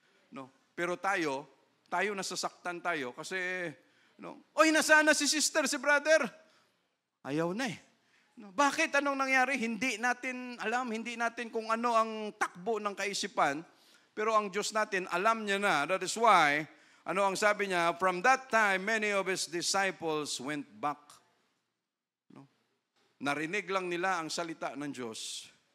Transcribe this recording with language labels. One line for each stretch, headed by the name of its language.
Filipino: No? Pero tayo nasasaktan tayo kasi, no, oy, nasaan na si sister, si brother? Ayaw na eh. No, bakit? Anong nangyari? Hindi natin alam, hindi natin kung ano ang takbo ng kaisipan, pero ang Diyos natin, alam niya na.
English: That is why,
Filipino: ano ang sabi niya,
English: from that time, many of His disciples went back. No?
Filipino: Narinig lang nila ang salita ng Diyos.